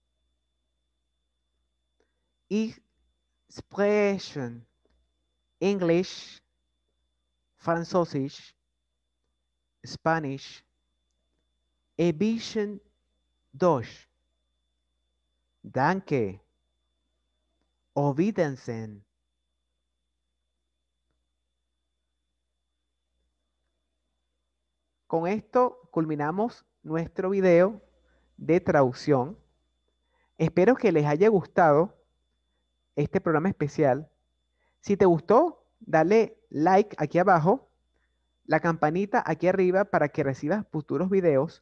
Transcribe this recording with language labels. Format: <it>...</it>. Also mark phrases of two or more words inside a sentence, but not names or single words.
<de>Ich spreche Englisch, Französisch, Spanish, ein bisschen Deutsch. Danke. Auf Wiedersehen.</de> <es>Con esto culminamos nuestro video de traducción. Espero que les haya gustado este programa especial. Si te gustó, dale like aquí abajo, la campanita aquí arriba para que recibas futuros videos.</es>